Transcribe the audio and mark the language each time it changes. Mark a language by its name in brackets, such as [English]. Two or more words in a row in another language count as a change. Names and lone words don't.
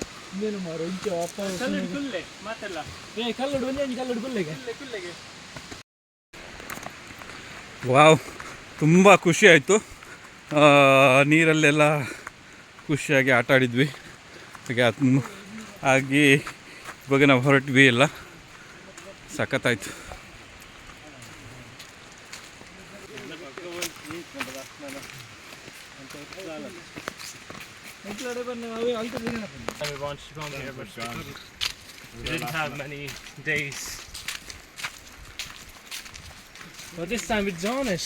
[Tulu] ಇನ್ನೇನು ಮಾರು ಇಂಚ ಅಪ್ಪ ಕುಲ್ಲೆ ಮಾತಲ್ಲ ಏ ಕಲ್ಲಡು ಒಂದೇ ಕಲ್ಲಡು ಕುಲ್ಲೆಗೆ [Kannada] ವಾವ್ ತುಂಬ ಖುಷಿ ಆಯಿತು. ನೀರಲ್ಲೆಲ್ಲ ಖುಷಿಯಾಗಿ ಆಟ ಆಡಿದ್ವಿ. ಹಾಗೆ ಇವಾಗ ನಾವು ಹೊರಟ್ವಿ ಎಲ್ಲ ಸಖತ್ತಾಯಿತು. [English] We wanted to come here, but we didn't have many days. But this time it's on it.